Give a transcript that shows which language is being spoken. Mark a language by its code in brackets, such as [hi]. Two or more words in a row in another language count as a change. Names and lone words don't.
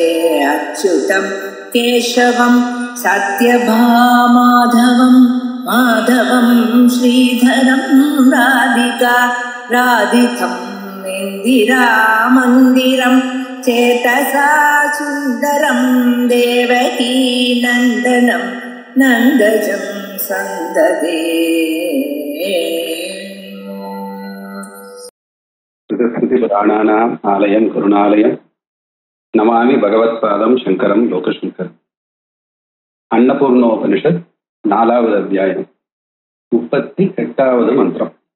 [sa] अच्युतं केशवं सत्यभामाधवं माधवं श्रीधरं राधिका राधितं इन्दिरामन्दिरं चेतसा सुन्दरं देवकी नन्दनं नन्दजं सन्ददे। श्रुतिपुराणानाम् आलयं करुणालयं नमामि भगवत्पादं शङ्करं लोकशङ्करम्. [ta] அன்னபூர்ணோபனிஷத் 4வது அத்தியாயம் 38வது மந்திரம்.